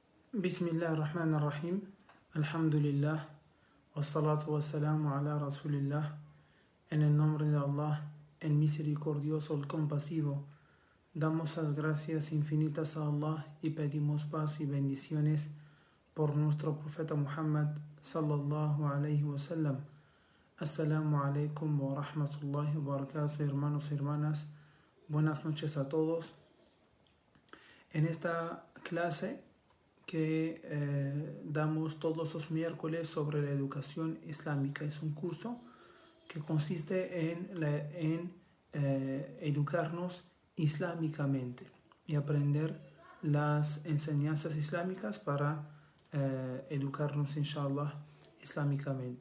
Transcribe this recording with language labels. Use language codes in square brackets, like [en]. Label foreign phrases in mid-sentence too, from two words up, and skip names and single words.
[ar] بسم الله الرحمن الرحيم. Alhamdulillah. والصلاة والسلام على رسول الله. [es] En el nombre de Allah, el misericordioso, el compasivo, damos las gracias infinitas a Allah y pedimos paz y bendiciones por nuestro profeta Muhammad [ar] صلى الله عليه وسلم. السلام عليكم ورحمة الله وبركاته, [es] hermanos y hermanas. Buenas noches a todos. En esta clase que damos todos los miércoles sobre la educación islámica, es un curso que consiste en educarnos islámicamente y aprender las enseñanzas islámicas para educarnos, inshallah, islámicamente.